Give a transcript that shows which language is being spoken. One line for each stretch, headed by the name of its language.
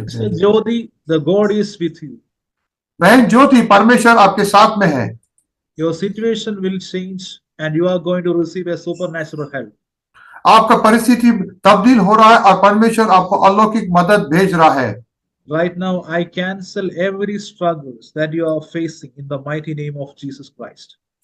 English: Jyoti, the God is with you.
Hindi: बहन ज्योति, परमेश्वर आपके साथ में है।
English: Your situation will change and you are going to receive a supernatural help.
Hindi: आपका परिस्थिति तब्दील हो रहा है और परमेश्वर आपको अलौकिक मदद भेज रहा है।
English: Right now, I cancel every struggles that you are facing in the mighty name of Jesus Christ.